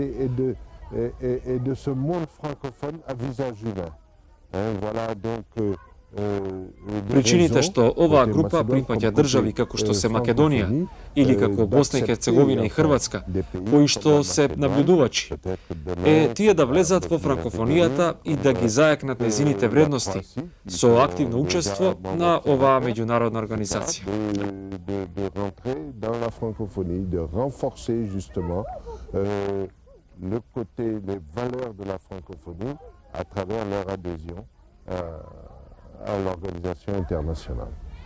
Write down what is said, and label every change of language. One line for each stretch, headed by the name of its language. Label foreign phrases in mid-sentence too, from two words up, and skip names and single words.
Macedonian: Причините што оваа група прифаќа држави како што се Македонија или како Босна и Херцеговина и Хрватска, кои што се наблюдувачи, е тие да влезат во франкофонијата и да ги зајакнат незините вредности со активно учество на оваа меѓународна организација.
French: Le côté, les valeurs de la francophonie à travers leur adhésion à l'organisation internationale.